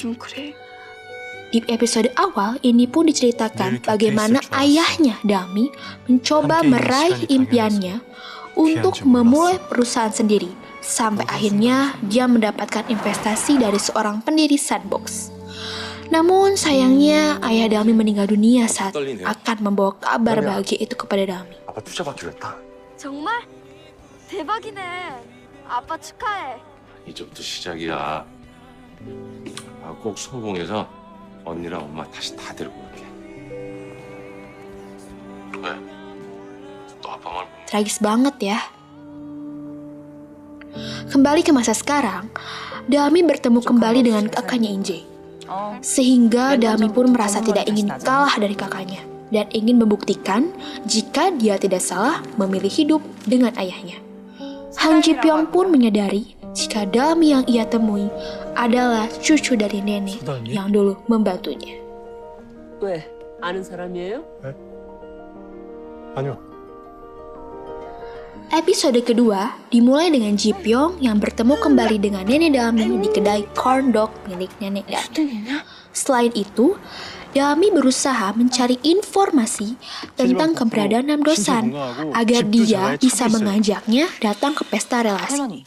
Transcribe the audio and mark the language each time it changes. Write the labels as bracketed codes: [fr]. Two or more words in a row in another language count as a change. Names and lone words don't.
[id] Di episode awal ini pun diceritakan bagaimana ayahnya Dalmi mencoba meraih impiannya untuk memulai perusahaan sendiri, sampai akhirnya dia mendapatkan investasi dari seorang pendiri Sandbox. Namun sayangnya ayah Dalmi meninggal dunia saat akan membawa kabar bahagia itu kepada Dalmi. [ko] 아빠 투자받기로 했다. 정말? 대박이네. 아빠 축하해. 이제부터 시작이야. 꼭 성공해서 언니랑 엄마 다시 다 데리고 올게. 왜? 너 아빠 말 보면 [id] Tragis banget ya. Kembali ke masa sekarang, Dalmi bertemu kembali dengan kakaknya In-jae. Sehingga Dalmi pun merasa tidak ingin kalah dari kakaknya dan ingin membuktikan jika dia tidak salah memilih hidup dengan ayahnya. Han Ji-pyong pun menyadari jika Dalmi yang ia temui adalah cucu dari nenek yang dulu membantunya. [ko] 왜? 아는 사람이에요? 아니요. [id] Episode kedua dimulai dengan Ji-pyong yang bertemu kembali dengan Nenek Dalmi di kedai [en] corn dog [id] milik Nenek Dalmi. Selain itu, Dalmi berusaha mencari informasi tentang keberadaan Nam Do-san agar dia bisa mengajaknya datang ke pesta relasi.